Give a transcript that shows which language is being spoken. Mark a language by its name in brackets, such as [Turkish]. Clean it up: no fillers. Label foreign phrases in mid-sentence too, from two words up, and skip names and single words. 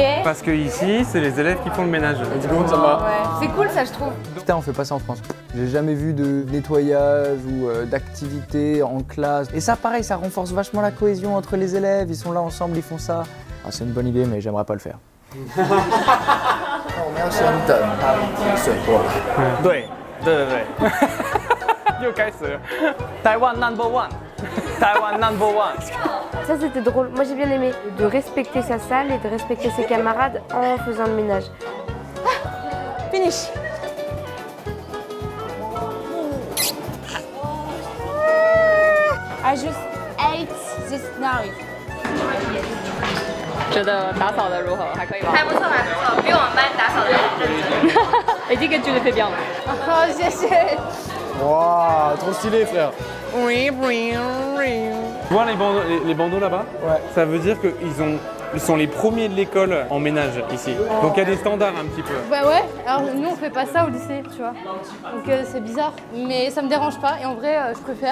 [French] Parce que ici, c'est les élèves qui font le ménage. Ouais. C'est cool ça je trouve. Putain, on fait pas ça en France. J'ai jamais vu de nettoyage ou d'activité en classe. Et ça, pareil, ça renforce vachement la cohésion entre les élèves. Ils sont là ensemble, ils font ça. Ah, c'est une bonne idée, mais j'aimerais pas le faire. [Chinese] 我们要先等水过来。对对对对，又开始了。台湾 [English] number one， [Chinese] 台湾 [English] number one。 [French] Ça c'était drôle. Moi j'ai bien aimé de respecter sa salle et de respecter ses camarades en faisant le ménage. [English] Finish. I just ate this knife. [Chinese] 觉得打扫的如何？还可以吗？还不错，还不错，比我们班打扫的认真。已经跟 Julie [French] fait bien [Chinese] 了。好，谢谢。 [French] Waouh, trop stylé frère. Tu vois les bandeaux là-bas? Ouais. Ça veut dire qu'ils sont les premiers de l'école en ménage ici. Donc il y a des standards un petit peu. Bah ouais, alors nous on fait pas ça au lycée, tu vois. Donc c'est bizarre, mais ça me dérange pas et en vrai je préfère.